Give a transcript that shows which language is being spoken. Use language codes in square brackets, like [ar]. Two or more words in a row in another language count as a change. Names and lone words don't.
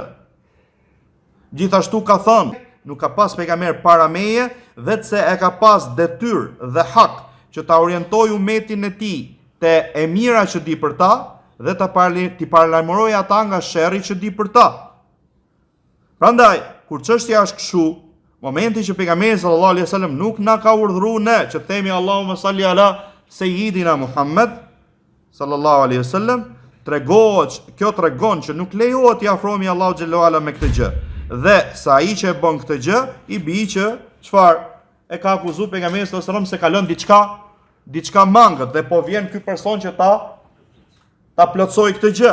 [sq] Gjithashtu ka thënë, nuk ka pas pejgamber para meje, vetë se e ka pas detyrë dhe hak që ta orientojë umetin e tij te e mira që di për ta dhe t'i paralajmërojë ata nga sherri që di për ta. Prandaj, kur çështja është kështu, momenti që pejgamberi [ar] صلى الله عليه وسلم [sq] nuk na ka urdhëruar ne që themi [ar] اللهم صل على سيدنا محمد صلى الله عليه وسلم, [sq] kjo tregon që nuk lejohet t'i afrohemi [ar] الله جل وعلا [sq] me këtë gjë. Dhe sa ai që e bën këtë gjë, i bi që çfarë e ka akuzuar pejgamberi [ar] صلى الله عليه وسلم [sq] se ka lënë diçka mangët dhe po vjen ky person që ta plotsoj këtë gjë.